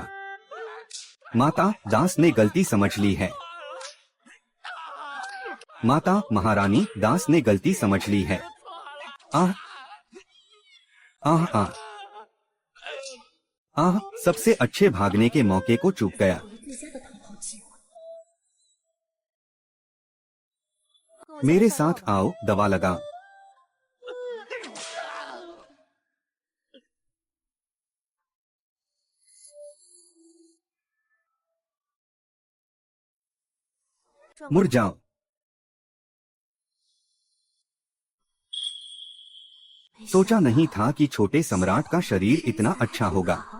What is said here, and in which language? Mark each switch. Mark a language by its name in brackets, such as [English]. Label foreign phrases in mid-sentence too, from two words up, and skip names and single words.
[Hindi] माता, दास ने गलती समझ ली है। माता महारानी, दास ने गलती समझ ली है। आह आह आह आह, सबसे अच्छे भागने के मौके को चूक गया। [Chinese] 跟我下 [Hindi] मेरे [Chinese] 去 [Hindi] साथ आओ, दवा लगाओ। मुड़ जाओ। सोचा नहीं था कि छोटे सम्राट का शरीर इतना अच्छा होगा।